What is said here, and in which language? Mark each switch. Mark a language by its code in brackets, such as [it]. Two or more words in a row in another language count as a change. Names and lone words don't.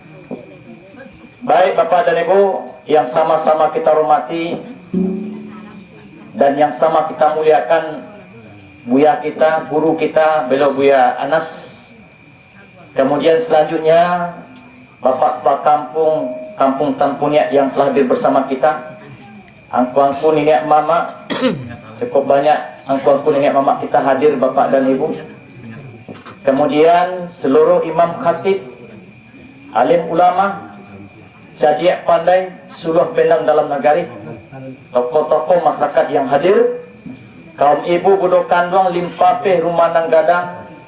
[id] Baik bapak dan ibu yang sama-sama kita hormati dan yang sama kita muliakan, Buya kita, guru kita, beliau Buya Anas. Kemudian selanjutnya bapak-bapak kampung Tampuniak yang telah hadir bersama kita, [min] angku-angku nenek mama, [id] cukup banyak [min] angku-angku nenek mama [id] kita hadir bapak dan ibu. Kemudian seluruh imam khatib, alim ulama, [min] jadiak pandai, suluh pendang dalam negari, [id] tokoh-tokoh masyarakat yang hadir, kaum ibu Budo Kanduang, Limpapeh, Rumanang Gadang,